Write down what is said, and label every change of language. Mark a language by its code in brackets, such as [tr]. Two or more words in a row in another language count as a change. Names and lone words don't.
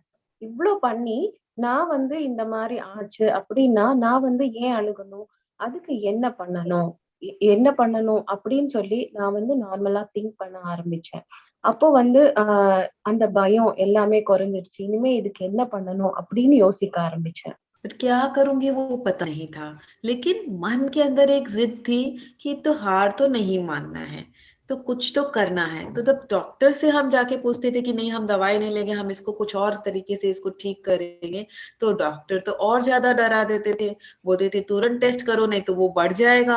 [ta] இவ்ளோ பண்ணி நான் வந்து இந்த மாரி ஆச்சு அப்டின்னா, நான் வந்து ஏன் அழுகணும்? அதுக்கு என்ன பண்ணணும்? என்ன பண்ணணும்? அப்படின்னு சொல்லி நான் வந்து [en] normally think [ta] பண்ண ஆரம்பிச்சேன். அப்போ வந்து அந்த பயம் எல்லாமே குறைஞ்சிருச்சு. இனிமே இதுக்கு என்ன பண்ணணும்? அப்படின்னு யோசிக்க ஆரம்பிச்சேன். [hi] बट क्या करूंगी वो पता नहीं था, लेकिन मन के अंदर एक जिद थी कि तो हार तो नहीं मानना है, तो कुछ तो करना है। तो जब डॉक्टर से हम जाके पूछते थे कि नहीं हम दवाई नहीं लेंगे, हम इसको कुछ और तरीके से इसको ठीक करेंगे, तो डॉक्टर तो और ज्यादा डरा देते थे, बोलते थे तुरंत टेस्ट करो नहीं तो वो बढ़ जाएगा।